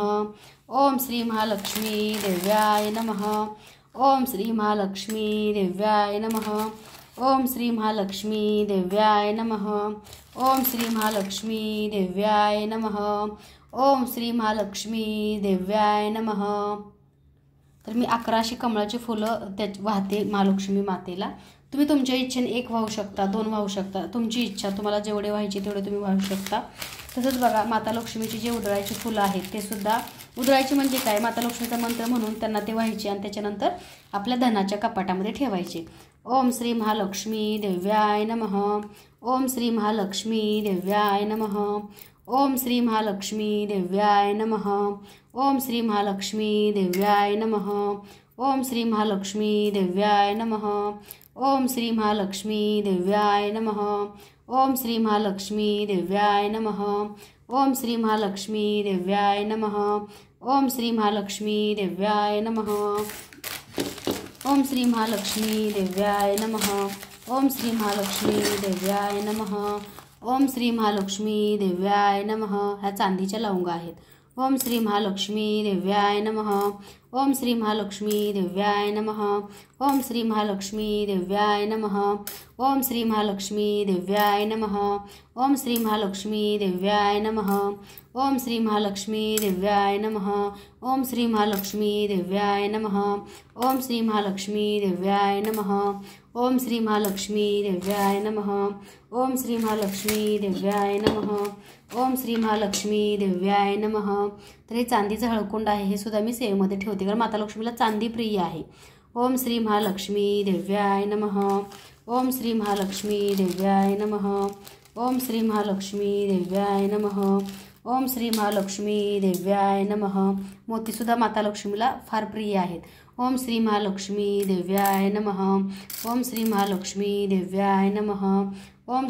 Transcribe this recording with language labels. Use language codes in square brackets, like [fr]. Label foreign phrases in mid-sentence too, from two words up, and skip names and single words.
[sa] ओम श्री महालक्ष्मी देव्याय नमः. ओम श्री महालक्ष्मी देव्याय नमः. ओम श्री महालक्ष्मी देव्याय नमः. ओम श्री महालक्ष्मी देव्याय नमः. ओम श्री महालक्ष्मी देव्याय नमः. [mr] तर मी 11 कमळाची फुलं त्यात वाहते महालक्ष्मी मातेला. तुम्ही तुमच्या इच्छेने 1 वाहू शकता, 2 वाहू शकता, तुमची इच्छा, तुम्हाला जेवढे व्हायचे तेवढे तुम्ही वाहू शकता. तसंच बघा माता लक्ष्मीची जे उधळायची फुलं आहेत ते सुद्धा उधळायची म्हणजे काय, माता लक्ष्मीचा मंत्र म्हणून त्यांना ते व्हायचे आणि त्याच्यानंतर आपल्या धनाच्या कपाटामध्ये ठेवायचे. [sa] ओम श्री महालक्ष्मी देव्याय नमः. ओम श्री महालक्ष्मी देव्याय नमः. ओम श्री महालक्ष्मी देव्याय नमः. ओम श्री महालक्ष्मी देव्याय नमः. ओम श्री महालक्ष्मी देव्याय नमः. ओम श्री महालक्ष्मी देव्याय नमः. ओम श्री महालक्ष्मी देव्याय नमः. ओम श्री महालक्ष्मी देव्याय नमः. ओम श्री महालक्ष्मी देव्याय नमः. ओम श्री महालक्ष्मी देव्याय नमः. ओम श्री महालक्ष्मी देव्याय नमः. ओम श्री महालक्ष्मी देव्याय नमः. [mr] ह्या चांदीच्या लवंगा आहेत. [sa] ओम श्री महालक्ष्मी देव्याय नमः. ओम श्री महालक्ष्मी देव्याय नमः. ओम श्री महालक्ष्मी देव्याय नमः. ओम श्री महालक्ष्मी देव्याय नमः. ओम श्री महालक्ष्मी देव्याय नमः. ओम श्री महालक्ष्मी देव्याय नमः. ओम श्री महालक्ष्मी देव्याय नमः. ओम श्री महालक्ष्मी देव्याय नमः. ओम श्री महालक्ष्मी देव्याय नमः. ओम श्री महालक्ष्मी देव्याय नमः. ओम श्री महालक्ष्मी देव्याय नमः. [mr] तर हे चांदीचं हळकुंड आहे, हे सुद्धा मी सेवेमध्ये ठेवते कारण माता लक्ष्मीला चांदी प्रिय आहे. [sa] ओम श्री महालक्ष्मी देव्याय नमः. ओम श्री महालक्ष्मी देव्याय नमः. ओम श्री महालक्ष्मी देव्याय नमः. ओम श्री महालक्ष्मी देव्याय नमः. [mr] मोतीसुद्धा माता लक्ष्मीला फार प्रिय आहेत. [sa] ओम श्री महालक्ष्मी देव्याय नमः. ओम श्री महालक्ष्मी देव्याय नमः.